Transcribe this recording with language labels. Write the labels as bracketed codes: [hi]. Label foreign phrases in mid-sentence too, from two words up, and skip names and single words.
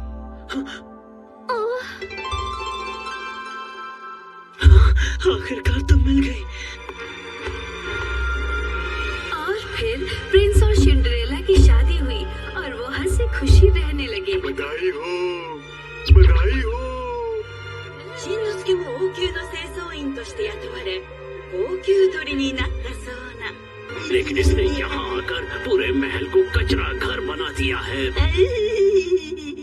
[hi] ओह आखिरकार तुम मिल गई। और फिर प्रिंस और सिंड्रेला की शादी हुई और वो हंसी खुशी रहने लगे। बधाई हो, बधाई हो। [ja] しんのすけも王宮の清掃員として雇われ高級鳥になったそうな。 [hi] लेकिन इसने यहाँ आकर पूरे महल को कचरा घर बना दिया है।